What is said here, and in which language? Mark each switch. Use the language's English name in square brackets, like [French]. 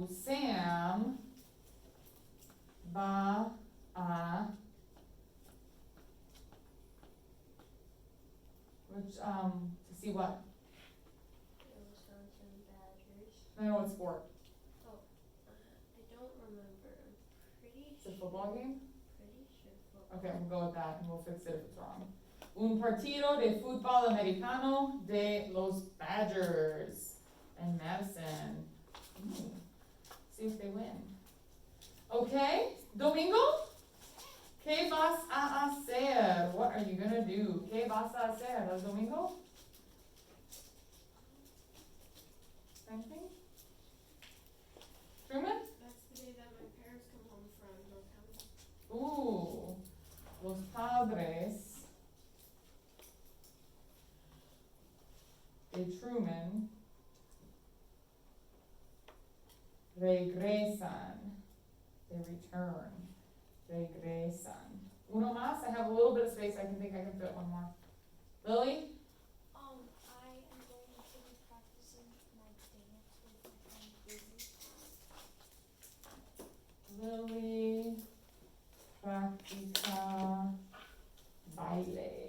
[English] Sam [Spanish] va a, [English] which, to see what? Wisconsin Badgers. I know what sport. I don't remember. I'm pretty It's a football game? Pretty sure football. Okay, we'll go with that and we'll fix it if it's wrong. [Spanish] Un partido de fútbol americano de los Badgers and Madison. [English] See if they win. Okay, Domingo? [Spanish] ¿Qué vas a hacer? [English] What are you gonna do? [Spanish] ¿Qué vas a hacer, el domingo? [English] Anything? Truman? That's the day that my parents come home from North Carolina. [Spanish] Los padres de Truman regresan. [English] They return. [Spanish] Regresan. Uno más. [English] I have a little bit of space. I think I can fit one more. Lily? I am going to be practicing my dance with my friend Izzy. [Spanish] Lily practica baile.